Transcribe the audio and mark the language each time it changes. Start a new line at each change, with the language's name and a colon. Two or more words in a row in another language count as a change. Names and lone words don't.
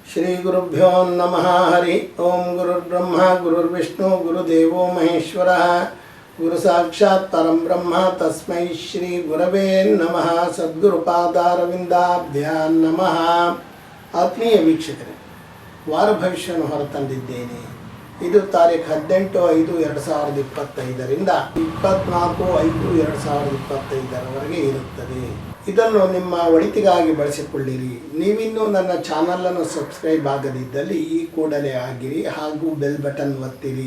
Sanskrit: ಶ್ರೀ ಗುರುಭ್ಯೋ ನಮಃ. ಹರಿ ಓಂ. ಗುರುರ್ಬ್ರಹ್ಮ ಗುರುರ್ವಿಷ್ಣು ಗುರುದೇವೋ ಮಹೇಶ್ವರ ಗುರು ಸಾಕ್ಷಾತ್ ಪರಂ ಬ್ರಹ್ಮ ತಸ್ಮೈ ಶ್ರೀ ಗುರವೇ ನಮಃ. ಸದ್ಗುರುಪಾದಾರವಿಂದಾಭ್ಯಾಂ ನಮಃ.
Kannada: ಆತ್ಮೀಯ ವೀಕ್ಷಕರೇ, ವಾರ ಭವಿಷ್ಯವನ್ನು ಹೊರತಂದಿದ್ದೇನೆ. ಇದು ತಾರೀಖು 18/5/2025ರಿಂದ 24/5/2025 ಇರುತ್ತದೆ. ಇದನ್ನು ನಿಮ್ಮ ಒಳಿತಿಗಾಗಿ ಬಳಸಿಕೊಳ್ಳಿರಿ. ನೀವಿನ್ನೂ ನನ್ನ ಚಾನಲನ್ನು ಸಬ್ಸ್ಕ್ರೈಬ್ ಆಗದಿದ್ದಲ್ಲಿ ಈ ಕೂಡಲೇ ಆಗಿರಿ ಹಾಗೂ
English: bell button
Kannada: ಒತ್ತಿರಿ.